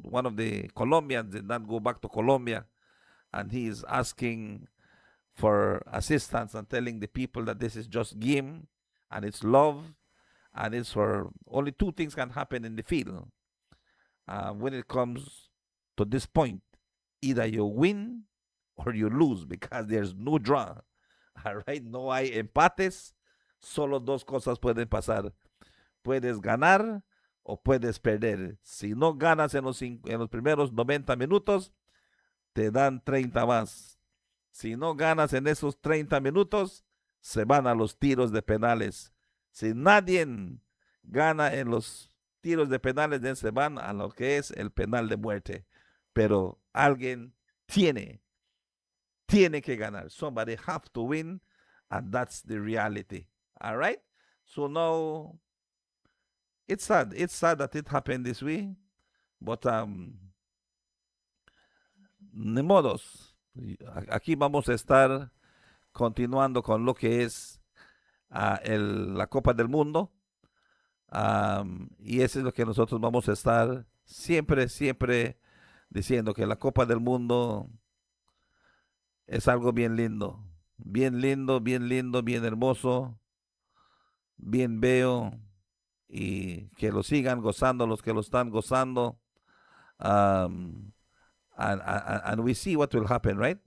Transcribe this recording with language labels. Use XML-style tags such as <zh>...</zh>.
<en>One of the Colombians did not go back to Colombia, and he is asking for assistance and telling the people that this is just game and it's love, and it's for only two things can happen in the field. When it comes to this point, either you win or you lose because there's no draw. All right,</en> <es>no hay empates, solo dos cosas pueden pasar. Puedes ganar o puedes perder. Si no ganas en los primeros 90 minutos, te dan 30 más. Si no ganas en esos 30 minutos, se van a los tiros de penales. Si nadie gana en los tiros de penales, se van a lo que es el penal de muerte. Pero alguien tiene que ganar.</es> <en>Somebody have to win, and that's the reality. All right? So now, it's sad. It's sad that it happened this way, but</en> <es>ni modos. Aquí vamos a estar continuando con lo que es la Copa del Mundo. Y eso es lo que nosotros vamos a estar siempre diciendo, que la Copa del Mundo es algo bien lindo, bien hermoso, bien bello, y que lo sigan gozando los que lo están gozando.</es> <en>And we see what will happen, right?</en>